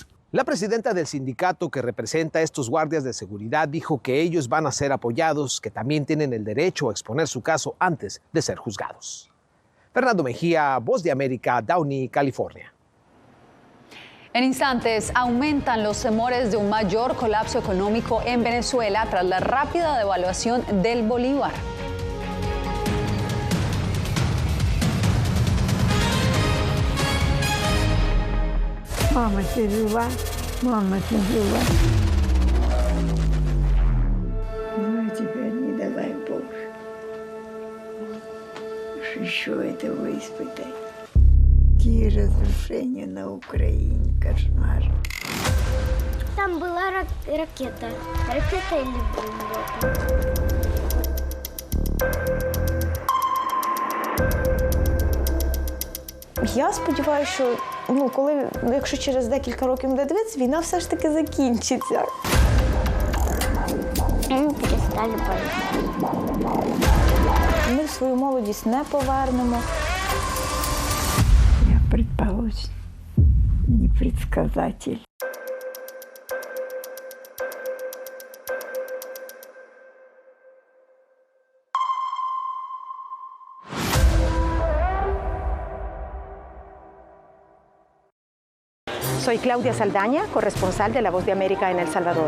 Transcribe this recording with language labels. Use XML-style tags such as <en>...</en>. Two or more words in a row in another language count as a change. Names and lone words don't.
<es>La presidenta del sindicato que representa a estos guardias de seguridad dijo que ellos van a ser apoyados, que también tienen el derecho a exponer su caso antes de ser juzgados. Fernando Mejía, Voz de América, Downey, California. En instantes, aumentan los temores de un mayor colapso económico en Venezuela tras la rápida devaluación del bolívar.</es> <ru>Mama, ну теперь не давай Боже, еще этого испытать. Какие разрушения на Украине, кошмар. Там была ракета или бомба.</ru> <uk>Я сподіваюся, що якщо через декілька років буде дивитися, війна все ж таки закінчиться. Ми перестали боятися. Ми свою молодість не повернемо.</uk> <ru>Я предположим, не предсказатель.</ru> <es>Soy Claudia Saldaña, corresponsal de La Voz de América en El Salvador.</es>